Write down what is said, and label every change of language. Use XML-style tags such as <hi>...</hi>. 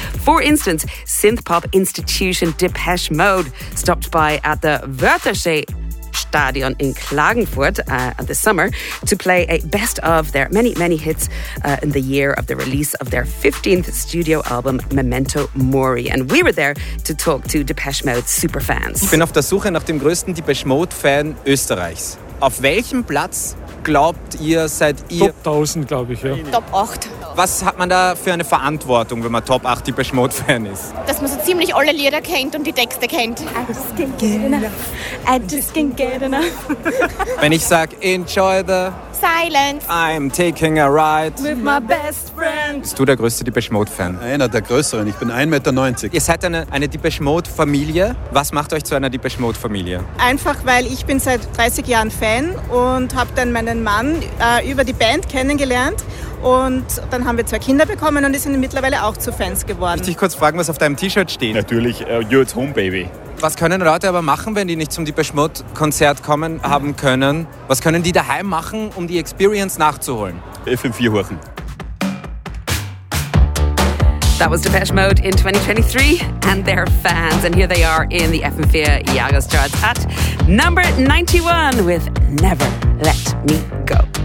<en>For instance, synth-pop institution Depeche Mode stopped by at the Wörthersee Stadion in Klagenfurt this summer to play a best of their many, many hits in the year of the release of their 15th studio album, Memento Mori. And we were there to talk to Depeche Mode superfans.</en> <de>Ich bin auf der Suche nach dem größten Depeche Mode Fan Österreichs. Auf welchem Platz glaubt ihr, seid ihr? Top 1000, glaube ich, ja. Top 8. Was hat man da für eine Verantwortung, wenn man Top 8 Depeche Mode Fan ist? Dass man so ziemlich alle Lieder kennt und die Texte kennt.</de> <en>I just can't get enough.</en> <de>Wenn ich sag</de> <en>enjoy the silence, I'm taking a ride with my best friend.</en> <de>Bist du der größte Depeche Mode Fan? Einer der größeren, ich bin 1,90 Meter. Ihr seid eine Depeche Mode Familie. Was macht euch zu einer Depeche Mode Familie? Einfach, weil ich bin seit 30 Jahren Fan und habe dann meinen Mann über die Band kennengelernt. Und dann haben wir zwei Kinder bekommen und die sind mittlerweile auch zu Fans geworden. Ich dich kurz fragen, was auf deinem T-Shirt steht? Natürlich,</de> <en>you're at home, baby.</en> <de>Was können Leute aber machen, wenn die nicht zum Depeche Mode Konzert kommen haben können? Was können die daheim machen, um die Experience nachzuholen? FM4 horchen.</de> <en>That was Depeche Mode in 2023 and their fans. And here they are in the FM4 Jahres charts at number 91 with Never Let Me Go.</en>